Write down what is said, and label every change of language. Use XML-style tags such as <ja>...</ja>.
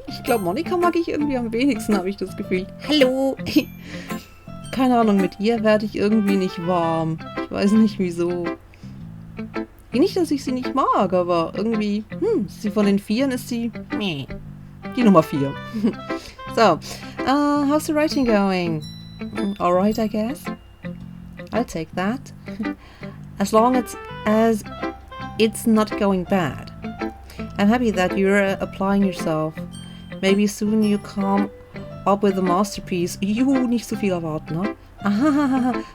<de>Ich glaube, Monika mag ich irgendwie am wenigsten, habe ich das Gefühl. Hallo! Keine Ahnung, mit ihr werde ich irgendwie nicht warm. Ich weiß nicht wieso. Nicht, dass ich sie nicht mag, aber irgendwie, sie von den Vieren ist sie, die Nummer 4.</de> <en>So, how's the writing going? Alright, I guess. I'll take that. As long as it's not going bad. I'm happy that you're applying yourself. Maybe soon you come up with a masterpiece.</en> <de>Nicht so viel erwarten, ne?</de>